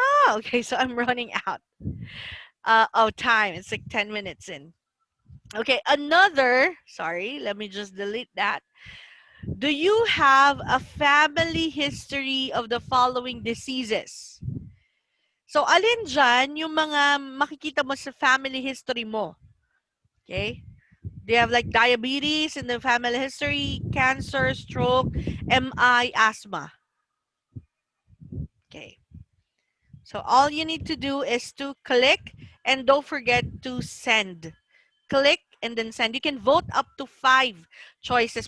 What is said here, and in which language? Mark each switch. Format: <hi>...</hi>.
<en>Okay, so I'm running out of time. It's like 10 minutes in. Okay, sorry, let me just delete that. Do you have a family history of the following diseases?</en> <tl>So, alin dyan yung mga makikita mo sa family history mo?</tl> <en>Okay? Do you have like diabetes in the family history, cancer, stroke, MI, asthma? Okay. So, all you need to do is to click and don't forget to send. Click and then send. You can vote up to 5 choices.</en>